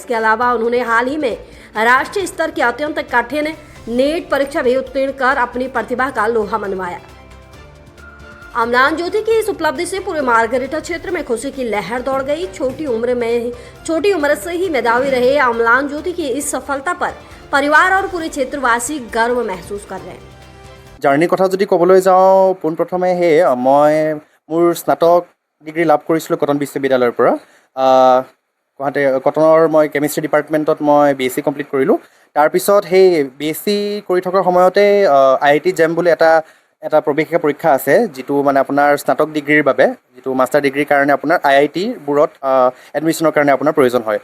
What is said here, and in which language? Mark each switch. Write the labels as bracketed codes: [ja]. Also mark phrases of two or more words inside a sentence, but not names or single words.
[hi] इसके अलावा उन्होंने हाल ही में राष्ट्रीय स्तर की अत्यंत कठिन नेट परीक्षा भी उत्तीर्ण कर अपनी प्रतिभा का लोहा मनवाया। अम्लान ज्योति की इस उपलब्धि से पूरे मार्गरेटा क्षेत्र में खुशी की लहर दौड़ गई। छोटी उम्र से ही मेधावी रहे अम्लान ज्योति की इस सफलता पर परिवार और पूरे क्षेत्रवासी गर्व महसूस कर रहे हैं। [as] জাৰ্ণি কথা যদি ক'বলৈ যাওঁ, পোনপ্ৰথমে মই মোৰ স্নাতক ডিগ্ৰী লাভ কৰিছিলোঁ কটন বিশ্ববিদ্যালয়ৰ পৰা। গুৱাহাটী কটনৰ মই [en] chemistry departmentত [as] মই [en] BSc complete [as] কৰিলোঁ। তাৰপিছত সেই BSc কৰি থকাৰ সময়তে IIT JAM বুলি এটা প্ৰৱেশিকা পৰীক্ষা আছে, যিটো মানে আপোনাৰ স্নাতক ডিগ্ৰীৰ বাবে, যিটো [en] master degreeৰ [as] কাৰণে আপোনাৰ IITবোৰত এডমিশ্যনৰ কাৰণে আপোনাৰ প্ৰয়োজন হয়।